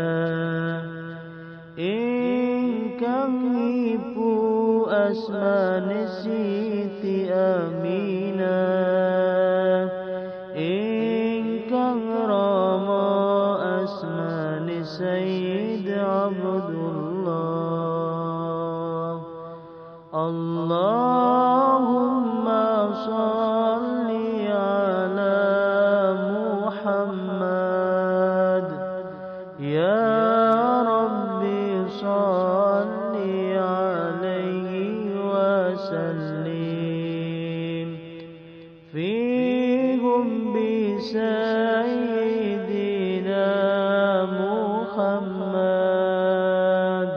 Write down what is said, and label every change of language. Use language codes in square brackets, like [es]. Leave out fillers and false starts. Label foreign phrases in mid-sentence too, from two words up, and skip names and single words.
[jv] Ingkang ibu asmane Siti Aminah, ingkang rama asmane Sayyid Abdullah. [ar] اللهم صل على محمد. يا رب صل عليه وسلم. في حب سيدنا محمد.